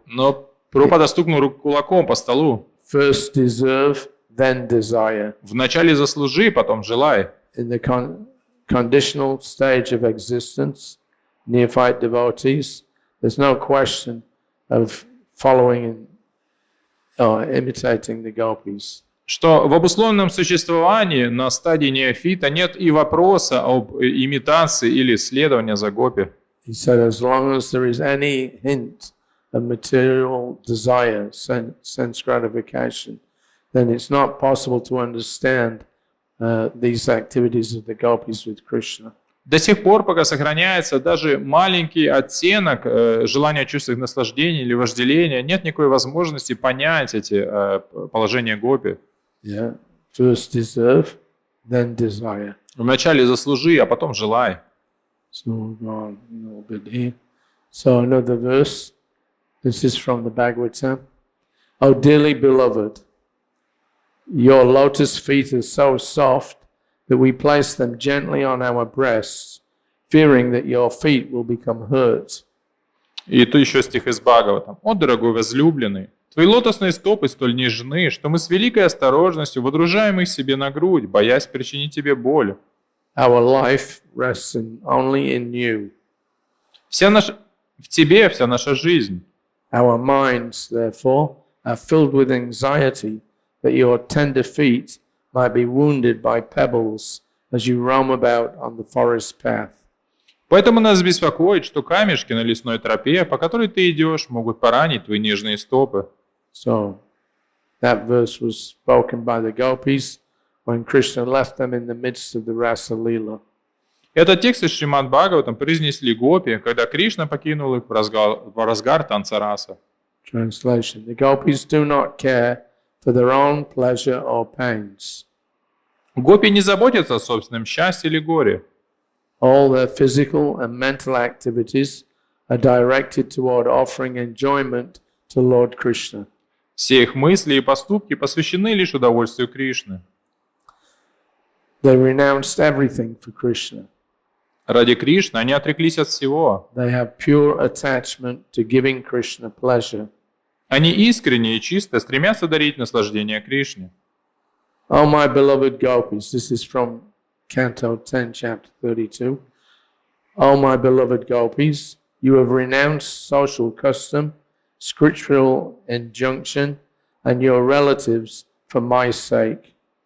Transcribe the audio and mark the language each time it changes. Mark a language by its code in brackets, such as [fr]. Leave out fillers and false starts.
[ru] Но Прабхупада стукнул кулаком по столу. [en] First deserve, then desire. [ru] Вначале заслужи, потом желай. [en] In the conditional stage of existence, neophyte devotees, there's no question of following and imitating the Gopis. [ru] Что в обусловленном существовании на стадии неофита нет и вопроса об имитации или следовании за гопи. [en] He said, as long as there is any hint of material desire, sense gratification, then it's not possible to understand these activities of the Gopis with Krishna. [ru] До сих пор, пока сохраняется даже маленький оттенок желания чувственных наслаждений или вожделения, нет никакой возможности понять эти положения гопи. [en] Yeah. First deserve, then desire. [ru] Вначале заслужи, а потом желай. [en] So we'll go on a little bit here. So another verse. This is from the Bhagavatam. O dearly beloved, your lotus feet are so soft that we place them gently on our breasts, fearing that your feet will become hurt. [ru] И тут еще стих из Бхагаватам. «О, дорогой возлюбленный, твои лотосные стопы столь нежны, что мы с великой осторожностью водружаем их себе на грудь, боясь причинить тебе боль». [en] Our life rests only in you. [ru] В тебе вся наша жизнь. [en] Our minds, therefore, are filled with anxiety that your tender feet might be wounded by pebbles as you roam about on the forest path. [ru] Поэтому нас беспокоит, что камешки на лесной тропе, по которой ты идешь, могут поранить твои нежные стопы. [en] So, that verse was spoken by the Gopis when Krishna left them in the midst of the Rasa Leela. [ru] Этот текст из Śrīmad-Bhāgavatam произнесли гопи, когда Кришна покинул их в разгар танца раса. [en] Translation. The Gopis do not care for their own pleasure or pains. [ru] Гопи не заботятся о собственном счастье или горе. [en] All their physical and mental activities are directed toward offering enjoyment to Lord Krishna. [ru] Все их мысли и поступки посвящены лишь удовольствию Кришны. [en] They renounced everything for Krishna. [ru] Ради Кришны они отреклись от всего. [en] They have pure attachment to giving Krishna pleasure. [ru] Они искренне и чисто стремятся дарить наслаждение Кришне. [en] Oh, my beloved Gopis, this is from Canto 10, Chapter 32. Oh, my beloved Gopis, you have renounced social custom, scriptural injunction, and your relatives for my sake.